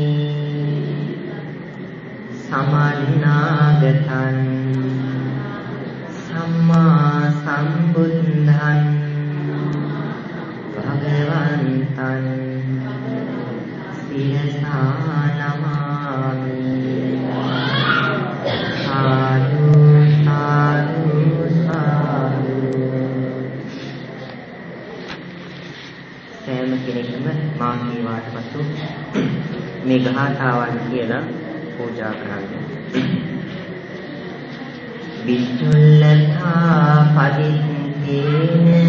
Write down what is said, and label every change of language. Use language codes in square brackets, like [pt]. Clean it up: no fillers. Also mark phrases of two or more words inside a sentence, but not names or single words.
[pi] සමන්නාගතං සම්මා සම්බුද්ධං භගවන්තං සිරසා නමාමි සාදු සාදු සාදු. [si] සෑම කෙනෙක්ම මා කීවාට පසු මේ ගාථාවන් කියලා පූජා කරන්න. [pi] විචුල්ලතා පදිත්තේන